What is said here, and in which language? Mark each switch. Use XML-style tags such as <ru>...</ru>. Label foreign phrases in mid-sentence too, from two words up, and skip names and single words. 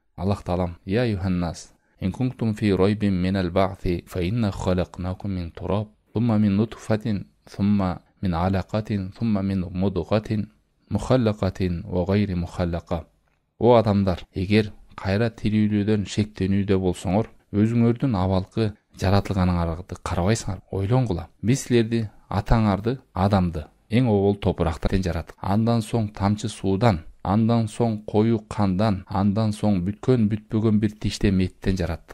<ky>Аллах Таалам:</ky> <ar>"يا أيها الناس إن كنتم في ريب من البعث فإنا خلقناكم من تراب ثم من نطفة ثم من علقة ثم من مضغة مخلقة وغير مخلقة."</ar> <ky>О адамдар, эгер кайра тирүүлүүдөн шектенүүдө болсоңор, өзүңөрдүн абалкы жаратылганыңарды карабайсыңар, ойлонгула. Биз силерди, атаңарды, адамды эң обол топурактан жараттык. Андан соң тамчы суудан, андан соң кою кандан, андан соң бүткөн бүтпөгөн бир тиштем эттен жараттык.</ky>